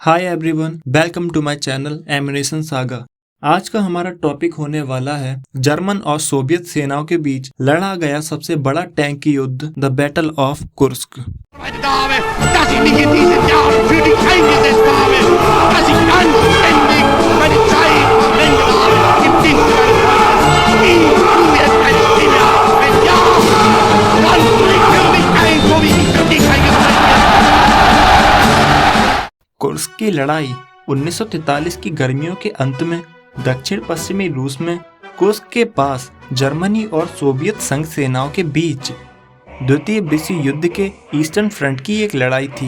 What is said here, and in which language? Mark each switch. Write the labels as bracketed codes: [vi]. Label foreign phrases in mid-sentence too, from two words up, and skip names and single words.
[en] Hi everyone, welcome to my channel [hi] एमिनेशन सागा। आज का हमारा टॉपिक होने वाला है जर्मन और सोवियत सेनाओं के बीच लड़ा गया सबसे बड़ा टैंक युद्ध, [en] the Battle of Kursk. [de] Meine Dame, dass ich mich in diesen Jahren für dich eingesetzt habe, dass ich anständig meine Zeit verwendet habe im Dienste meines Volkes. Gibst du jetzt eine Stimme? Wenn ja, dann tritt für mich ein, so wie ich für dich eingesetzt werde. [hi] कुर्स्क की लड़ाई 1943 की गर्मियों के अंत में दक्षिण पश्चिमी रूस में कुर्स्क के पास जर्मनी और सोवियत संघ सेनाओं के बीच द्वितीय विश्व युद्ध के [en] Eastern Front [hi] की एक लड़ाई थी।